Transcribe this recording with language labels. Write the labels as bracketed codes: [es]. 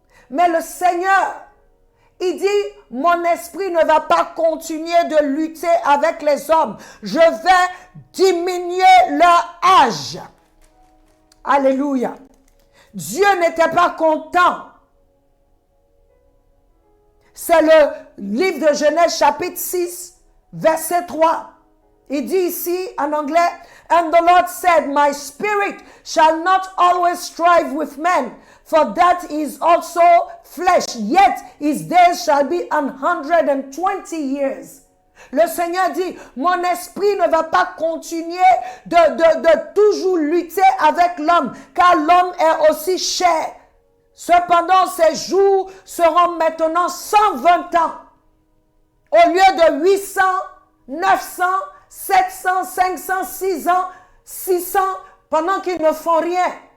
[fr] Mais le Seigneur, il dit, mon esprit ne va pas continuer de lutter avec les hommes. Je vais diminuer leur âge. Alléluia. Dieu n'était pas content. C'est le livre de Genèse chapitre 6, verset 3. Il dit ici en anglais, [en] and the Lord said, my spirit shall not always strive with men, for that is also flesh, yet his days shall be 120 years. [fr] Le Seigneur dit, mon esprit ne va pas continuer de toujours lutter avec l'homme, car l'homme est aussi chair. Cependant, ses jours seront maintenant 120 ans, au lieu de 800, 900, 700, 500, 600, 600, pendant qu'ils ne font rien.